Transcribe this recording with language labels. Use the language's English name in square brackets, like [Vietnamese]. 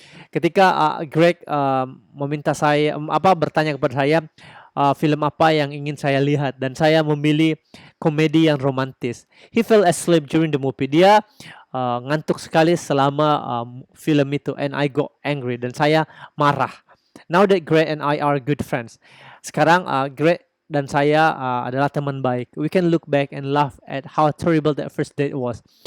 [Indonesian] Ketika Greg meminta saya bertanya kepada saya film apa yang ingin saya lihat, dan saya memilih komedi yang romantis. [English] He fell asleep during the movie. [Indonesian] Dia ngantuk sekali selama film itu, [English] and I got angry, [Indonesian] dan saya marah. [English] Now that Greg and I are good friends. [Indonesian] Sekarang Greg dan saya adalah teman baik. [English] We can look back and laugh at how terrible that first date was.